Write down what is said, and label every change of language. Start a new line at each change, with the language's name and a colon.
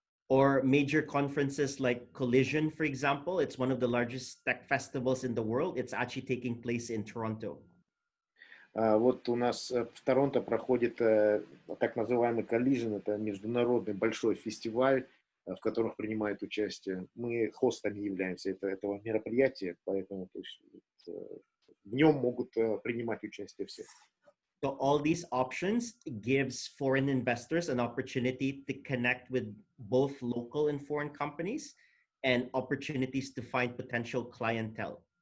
English: Or major conferences like Collision, for example. It's one of the largest tech festivals in the world. It's actually taking place in Toronto.
Russian: Вот у нас в Торонто проходит так называемый Collision, это международный большой фестиваль, в которых принимают участие. Мы хостами являемся этого мероприятия, поэтому то есть, в нем могут принимать участие все.
English: So all these options gives foreign investors an opportunity to connect with both local and foreign companies and opportunities to find potential clientele.